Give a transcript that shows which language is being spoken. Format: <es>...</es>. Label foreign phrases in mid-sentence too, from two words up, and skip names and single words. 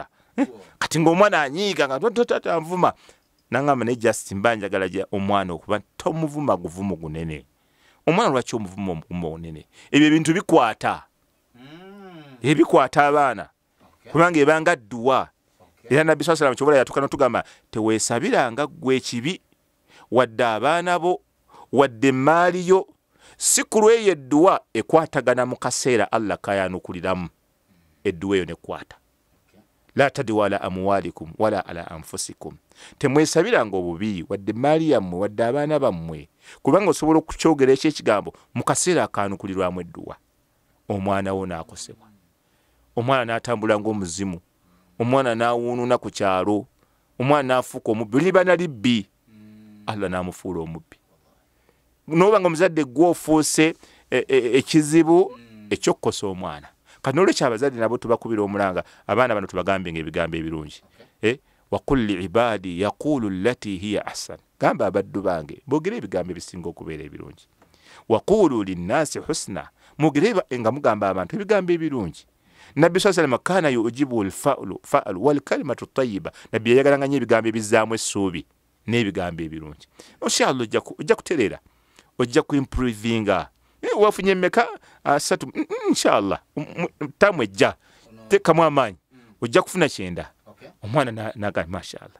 <lg>Kati ng'omwana anyiiga nga tata nvuma. Nangamba ne just mbanjagala ja omwana okuba tomuvuma guvumo gunene. Omwana lwaki omuvuma omugumo gunene? Ebyo ebintu bikwata. Bikwata abaana. Kubanga ebanga dduwa. Era Nabbi</lg> <ar>صلى الله عليه وسلم</ar> <lg>kyobala yatuuka n'otugamba teweesabiranga ggwe ekibi wadde abaana bo wadde emmaali yo. Si ku lw'eyo edduwa ekwatagana mu kaseera Allah kayanukuliramu. Edduwa eyo nekwata.</lg> <ar>لا تدعوا على أموالكم ولا على أنفسكم.</ar> <lg>Temwesabiranga obubi wadde emmaali yammwe wadde abaana bammwe, kubanga osobola okukyogera ekigambo mu kaseera akanukulirwamu edduwa. Omwana wo n'akosebwa. Omwana n'atambula ng'omuzimu. Omwana n'awuununa ku kyalo. Omwana n'afuuka omubbi. Liba na libbi. Allah n'amufuula omubbi. N'oba nga omuzadde gw'ofuuse ekizibu ekyokkosa omwana. Kati n'olwekyo abazadde nabo tubakubira omulanga abaana bano tubagambe ng'ebigambo ebirungi.</lg> <ar>وقل عبادي يقولوا التي هي أحسن.</ar> <lg>Gamba abaddu bange boogere ebigambo ebisinga okubeera ebirungi.</lg> <ar>وقولوا للناس حسنا.</ar> <lg>Mugere nga mugamba abantu ebigambo ebirungi.</lg> <ar>Nabbi صلى الله عليه وسلم كان يعجب الفأل والكلمة الطيبة.</ar> <lg>Nabbi yayagalanga nnyo ebigambo ebizzaamu essuubi n'ebigambo ebirungi. Inshallah ojja kutereera, ojja kuimprovinga. Wafunye mmeka? 3 inshallah. Tamu ejja tekamu amaanyi ojja kufuna 9. Omwana naga mashallah.</lg>